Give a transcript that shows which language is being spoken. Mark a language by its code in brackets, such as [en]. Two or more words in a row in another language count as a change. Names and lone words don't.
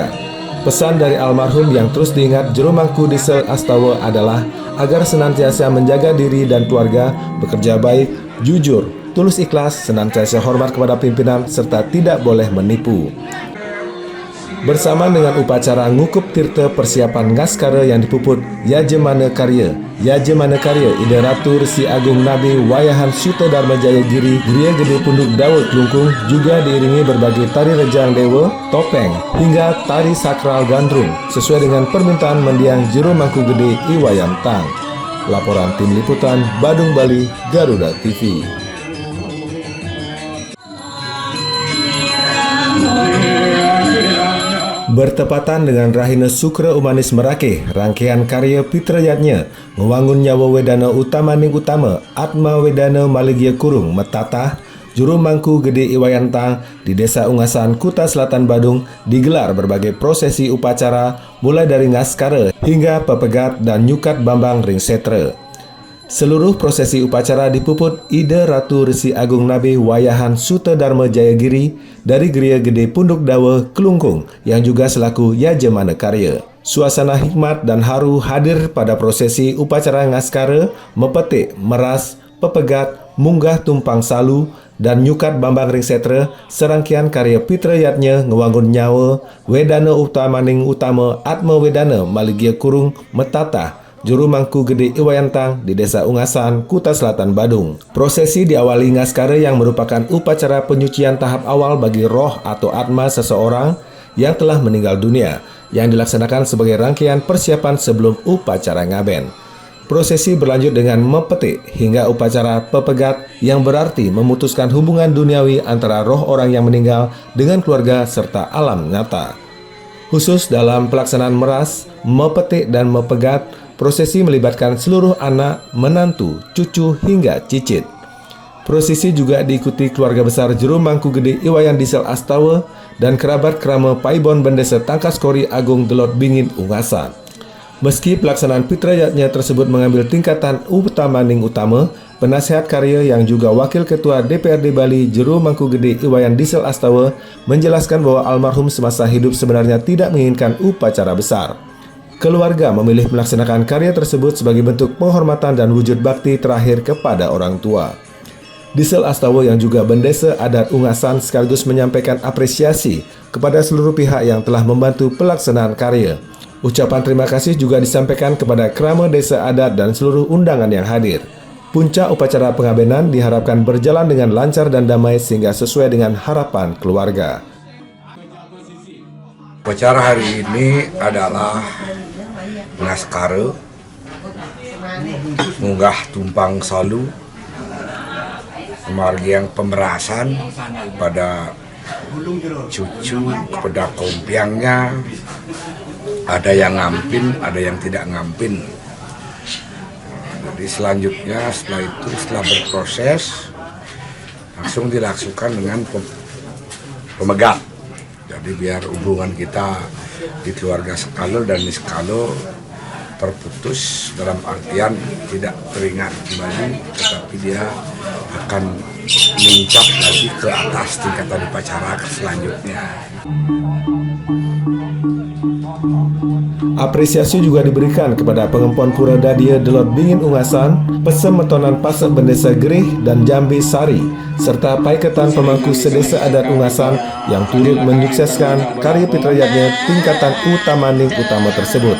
[id] Pesan dari almarhum yang terus diingat Juru Mangku Diesel Astawa adalah agar senantiasa menjaga diri dan keluarga, bekerja baik, jujur, tulus ikhlas, senantiasa hormat kepada pimpinan, serta tidak boleh menipu. Bersamaan dengan upacara ngukup tirta persiapan ngaskara yang dipuput Yajemana Karya Ida Ratu Resi Agung Nabi Wayahan Suta Dharma Jaya Giri Griya Gede Punduk Dawa Klungkung juga diiringi berbagai tari rejang dewa, topeng, hingga tari sakral gandrung sesuai dengan permintaan mendiang Juru Mangku Gede Iwayantang. Laporan Tim Liputan Badung Bali, Garuda TV. Bertepatan dengan Rahina Sukra Umanis Merake, rangkaian karya Pitrayatnya ngewangun nyawa Wedana Utamaning Utama Atma Wedana Malegia Kurung Metatah Juru Mangku Gede Iwayantang di Desa Ungasan, Kuta Selatan Badung digelar berbagai prosesi upacara mulai dari ngaskara hingga pepegat dan nyukat Bambang Ring Setra. Seluruh prosesi upacara dipuput Ida Ratu Resi Agung Nabi Wayahan Suta Dharma Jaya Giri dari Griya Gede Punduk Dawa Kelungkung yang juga selaku Yajemana Karya. Suasana hikmat dan haru hadir pada prosesi upacara ngaskara, mepetik, meras, pepegat, munggah tumpang salu, dan nyukat Bambang Ring Setra, serangkaian karya Pitrayatnya ngewangun nyawa Wedana Utamaning Utama Atma Wedana Malegia Kurung Metatah Juru Mangku Gede Iwayantang di Desa Ungasan, Kuta Selatan Badung. Prosesi diawali ngaskara yang merupakan upacara penyucian tahap awal bagi roh atau atma seseorang yang telah meninggal dunia, yang dilaksanakan sebagai rangkaian persiapan sebelum upacara ngaben. Prosesi berlanjut dengan mepetik hingga upacara pepegat yang berarti memutuskan hubungan duniawi antara roh orang yang meninggal dengan keluarga serta alam nyata. Khusus dalam pelaksanaan meras, mepetik, dan mepegat, prosesi melibatkan seluruh anak, menantu, cucu, hingga cicit. Prosesi juga diikuti keluarga besar Juru Mangku Gede Iwayan Diesel Astawa dan kerabat kerama Paibon Bendesa Tangkas Kori Agung Delot Bingin Ungasan. Meski pelaksanaan Pitrayatnya tersebut mengambil tingkatan Utamaning Utama, penasihat karya yang juga Wakil Ketua DPRD Bali Juru Mangku Gede Iwayan Diesel Astawa menjelaskan bahwa almarhum semasa hidup sebenarnya tidak menginginkan upacara besar. Keluarga memilih melaksanakan karya tersebut sebagai bentuk penghormatan dan wujud bakti terakhir kepada orang tua. Diesel Astawa yang juga Bendesa Adat Ungasan sekaligus menyampaikan apresiasi kepada seluruh pihak yang telah membantu pelaksanaan karya. Ucapan terima kasih juga disampaikan kepada kerama desa adat dan seluruh undangan yang hadir. Puncak upacara pengabenan diharapkan berjalan dengan lancar dan damai sehingga sesuai dengan harapan keluarga. Upacara hari ini adalah ngaskare, munggah tumpang salu, kemargian pemerasan pada cucu, kepada kompiangnya. Ada yang ngampin, ada yang tidak ngampin. Jadi selanjutnya setelah berproses langsung dilakukan dengan pemegang. Jadi biar hubungan kita di keluarga Skalo dan di Skalo terputus dalam artian tidak teringat kembali, tetapi dia akan meningkat lagi ke atas tingkatan upacara selanjutnya. Apresiasi juga diberikan kepada pengempon Pura Dadia Delot Bingin Ungasan, Pesemetonan Pasek Bendesa Gerih dan Jambi Sari, serta paiketan pemangku sedesa adat Ungasan yang turut menyukseskan karya pitrayatnya tingkatan utamaning utama tersebut.